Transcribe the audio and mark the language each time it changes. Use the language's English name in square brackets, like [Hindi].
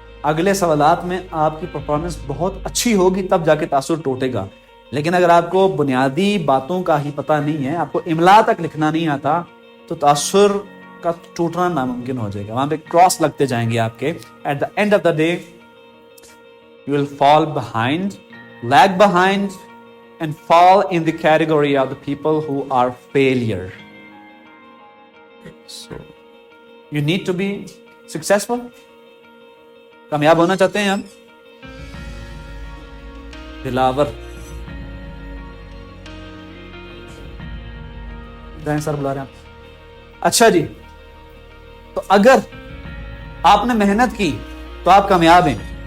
[Urdu] اگلے سوالات میں آپ کی پرفارمنس بہت اچھی ہوگی تب جا کے تاثر ٹوٹے گا. لیکن اگر آپ کو بنیادی باتوں کا ہی پتہ نہیں ہے, آپ کو املا تک لکھنا نہیں آتا, تو تاثر کا ٹوٹنا ناممکن ہو جائے گا. وہاں پہ کراس لگتے جائیں گے آپ کے. [English] At the end of the day you will fall behind, lag behind, and fall in the category of the people who are failure. So, you need to be successful. [Urdu] کامیاب ہونا چاہتے ہیں ہم. دلاور سر بلا رہے ہیں آپ. اچھا جی, تو اگر آپ نے محنت کی تو آپ کامیاب ہیں.